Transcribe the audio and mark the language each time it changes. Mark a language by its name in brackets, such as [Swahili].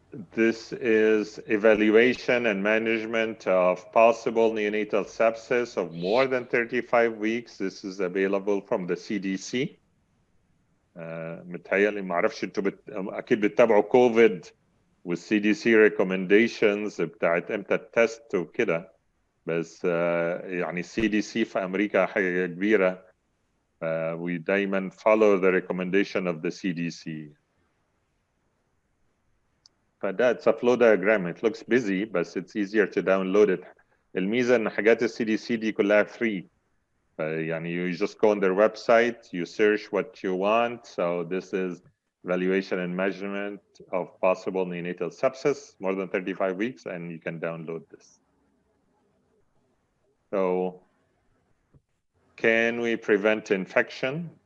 [English] This is evaluation and management of possible neonatal sepsis of more than 35 weeks. This is available from the CDC. [Arabic] متهيألي ما اعرفش انتوا اكيد بتتابعوا كوفيد وال [English] CDC recommendations [Arabic] بتاعت امتى التست وكده، بس يعني CDC في امريكا حاجه كبيره. [English] We [Arabic] دايما [English] follow the recommendation of the CDC. [Arabic] فده [English] it's a flow diagram. It looks busy, but it's easier to download it. [Arabic] الميزه ان حاجات CDC دي كلها free. يعني [English] you just go on their website, you search what you want. So this is evaluation and measurement of possible neonatal sepsis, more than 35 weeks, and you can download this. So can we prevent infection?